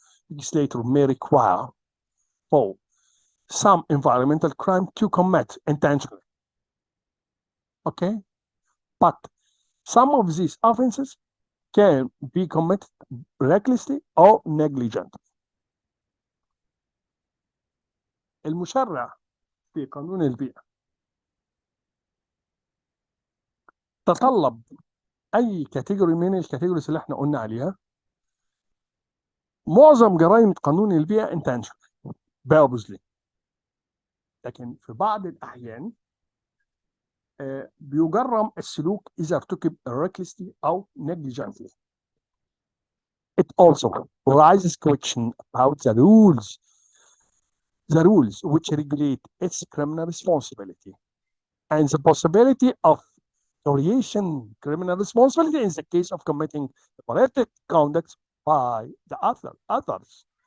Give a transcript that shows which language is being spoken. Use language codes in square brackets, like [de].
[en] Legislator may require for some environmental crime to commit intentionally. Okay? But some of these offenses can be committed recklessly or negligently. [ar] المشرع في قانون البيئة تطلب أي كاتيجوري من الكاتيجوريز اللي احنا قلنا عليها. معظم جرائم قانون البيئة [en] intentionally purposely، [ar] لكن في بعض الأحيان بيجرم السلوك إذا ارتكب recklessly أو negligently. [en] It also raises question about the rules which regulate its criminal responsibility and the possibility of variation criminal responsibility in the case of committing violated conduct by the others.